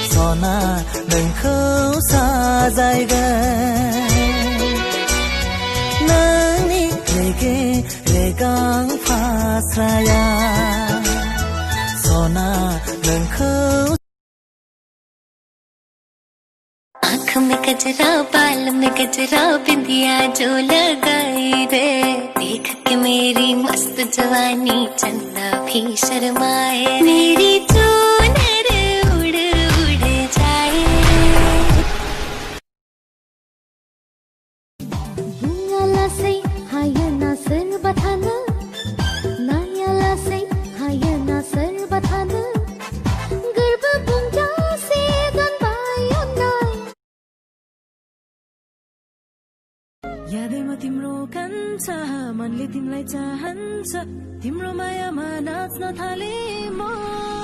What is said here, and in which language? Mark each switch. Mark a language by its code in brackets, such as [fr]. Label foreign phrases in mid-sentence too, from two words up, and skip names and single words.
[brx] सना नोंखौ साजायगोन नोंनि रेगे रेगां फास्राया सना नोंखौ [hi] आँख में गजरा बाल में गजरा बिंदिया जो लगाई रे देख के मेरी मस्त जवानी चंदा भी शर्माए मेरी चूनर उड़ उड़ जाए [brx] बुंगाला से हायना सर बथाना नायाला से हायना सर बथाना गर्भ बुंगा से गनबायोना [ne] यादैमा तिम्रो कान्छ मनले तिमीलाई चाहन्छ तिम्रो मायामा नाच्न थाले म